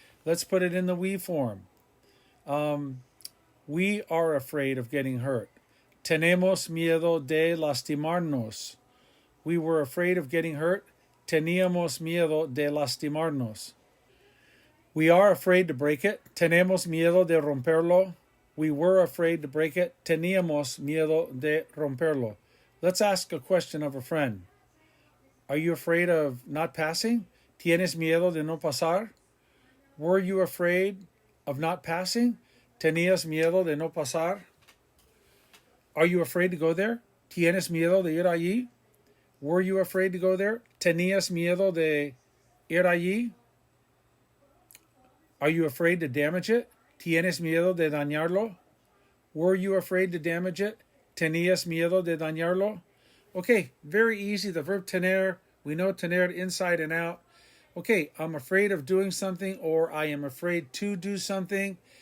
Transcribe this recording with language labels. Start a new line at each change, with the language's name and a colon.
English: Let's put it in the we form. We are afraid of getting hurt.
Spanish: Tenemos miedo de lastimarnos.
English: We were afraid of getting hurt.
Spanish: Teníamos miedo de lastimarnos.
English: We are afraid to break it.
Spanish: Tenemos miedo de romperlo.
English: We were afraid to break it.
Spanish: Teníamos miedo de romperlo.
English: Let's ask a question of a friend. Are you afraid of not passing?
Spanish: ¿Tienes miedo de no pasar?
English: Were you afraid of not passing?
Spanish: ¿Tenías miedo de no pasar?
English: Are you afraid to go there?
Spanish: ¿Tienes miedo de ir allí?
English: Were you afraid to go there?
Spanish: ¿Tenías miedo de ir allí?
English: Are you afraid to damage it?
Spanish: ¿Tienes miedo de dañarlo?
English: Were you afraid to damage it?
Spanish: ¿Tenías miedo de dañarlo?
English: Okay, very easy. The verb tener, we know tener inside and out. Okay, I'm afraid of doing something, or I am afraid to do something.